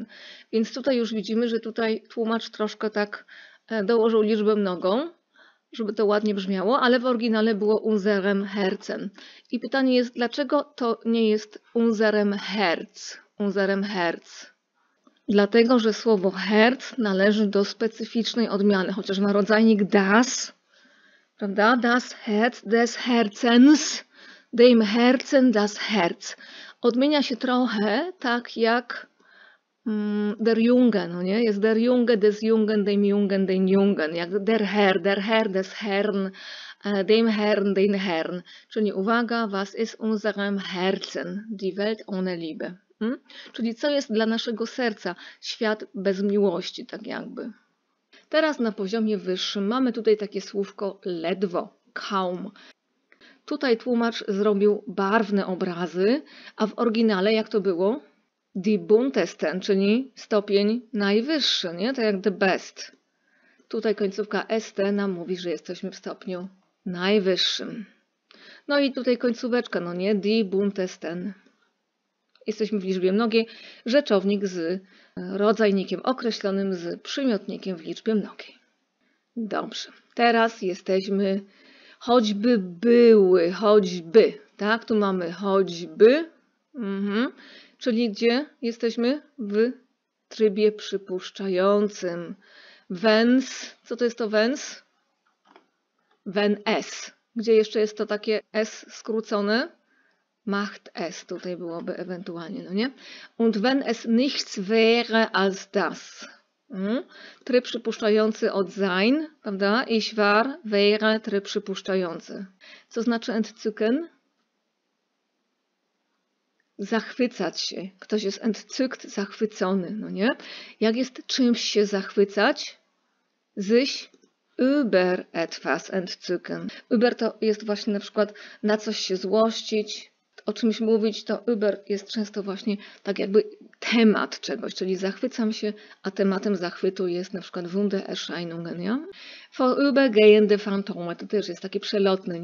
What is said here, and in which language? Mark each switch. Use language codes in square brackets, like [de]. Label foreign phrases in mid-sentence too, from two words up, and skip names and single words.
[pl] Więc tutaj już widzimy, że tutaj tłumacz troszkę tak dołożył liczbę mnogą, żeby to ładnie brzmiało, ale w oryginale było [de] unserem Herzen. [pl] I pytanie jest, dlaczego to nie jest [de] unserem Herz? Unserem Herz. [pl] Dlatego, że słowo Herz należy do specyficznej odmiany, chociaż ma rodzajnik das, prawda? [de] Das Herz des Herzens, dem Herzen das Herz. [pl] Odmienia się trochę tak jak [de] der Junge, [pl] no nie? Jest [de] der Junge, des Jungen, dem Jungen, den Jungen, [pl] jak [de] der Herr des Herrn, dem Herrn, den Herrn. [pl] Czyli uwaga, [de] was ist unserem Herzen, die Welt ohne Liebe. [pl] Czyli co jest dla naszego serca? Świat bez miłości, tak jakby. Teraz na poziomie wyższym mamy tutaj takie słówko ledwo, kaum. Tutaj tłumacz zrobił barwne obrazy, a w oryginale jak to było? [de] Die buntesten, [pl] czyli stopień najwyższy, nie? To jak [en] the best. [pl] Tutaj końcówka st nam mówi, że jesteśmy w stopniu najwyższym. No i tutaj końcóweczka, no nie? [de] Die buntesten. [pl] Jesteśmy w liczbie mnogiej, rzeczownik z rodzajnikiem określonym z przymiotnikiem w liczbie mnogiej. Dobrze, teraz jesteśmy choćby były, choćby, tak? Tu mamy choćby, czyli gdzie jesteśmy? W trybie przypuszczającym. Wens, co to jest to wens? [de] Wenn es. [pl] Gdzie jeszcze jest to takie s skrócone? [de] Macht es, [pl] tutaj byłoby ewentualnie, no nie? [de] Und wenn es nichts wäre als das. [pl] Tryb przypuszczający od sein, prawda? [de] Ich war, wäre, [pl] tryb przypuszczający. Co znaczy entzücken? Zachwycać się. Ktoś jest entzückt, zachwycony, no nie? Jak jest czymś się zachwycać? [de] Sich über etwas entzücken. [pl] Über to jest właśnie na przykład na coś się złościć, o czymś mówić, to über jest często właśnie tak jakby temat czegoś, czyli zachwycam się, a tematem zachwytu jest na przykład Wundererscheinungen, ja? [de] Vorübergehende Phantome, [pl] to też jest taki przelotny.